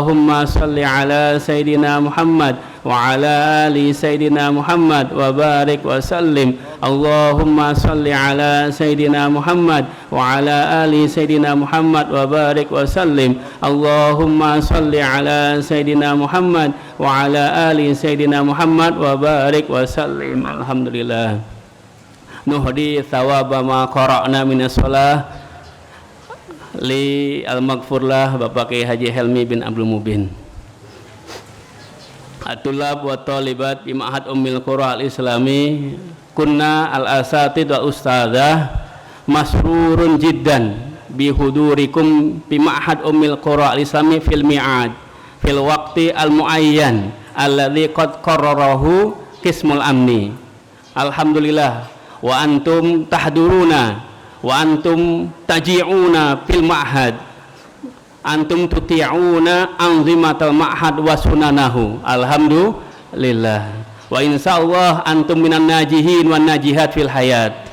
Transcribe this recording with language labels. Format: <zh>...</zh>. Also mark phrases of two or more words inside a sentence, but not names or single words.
<ar>اللهم صل على سيدنا محمد وعلى آل سيدنا محمد وبارك وسلم. اللهم صل على سيدنا محمد وعلى آل سيدنا محمد وبارك وسلم. اللهم صل على سيدنا محمد وعلى آل سيدنا محمد وبارك وسلم. Alhamdulillah. نهدي ثواب ما قرأنا من الصلاة للمغفور له Bapak Kiai Haji Helmi bin Abdul Mubin. الطلاب والطالبات بمعهد أم القرى الإسلامي كنا الأساتذة والأستاذة مسرورون جدا بحضوركم بمعهد أم القرى الإسلامي في الميعاد في الوقت المعين الذي قد قرره قسم الأمن. الحمد لله وأنتم تحضرون وأنتم تجيئون في المعهد، أنتم تطيعون أنظمة المعهد وسننه. الحمد لله وإن شاء الله أنتم من الناجحين والناجحات في الحياة.</ar>